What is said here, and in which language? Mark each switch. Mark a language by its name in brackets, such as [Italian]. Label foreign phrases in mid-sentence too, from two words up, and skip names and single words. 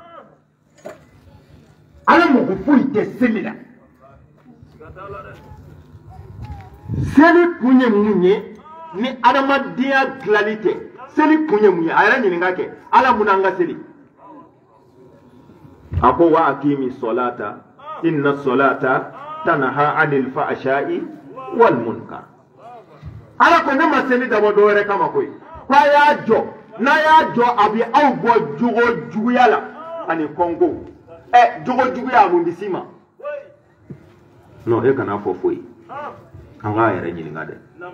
[Bambara] ala mɔgɔ foyi tɛ seli la seli kun ye mun ye ni adamadenya dilanli tɛ seli kun ye mun ye a yɛrɛ ɲininka kɛ ala mun an ka seli a ko [Arabic] وأقم الصلاة إن الصلاة تنهى عن الفحشاء والمنكر [Bambara] ala ko ne ma seli dabɔ dɔ wɛrɛ kama koyi ko a y'a jɔ n'a y'a jɔ a bɛ aw bɔ jogo juguya la ani kɔnko jogo juguya mun bɛ s'i ma non e kana fɔ foyi an k'a yɛrɛ ɲininka dɛ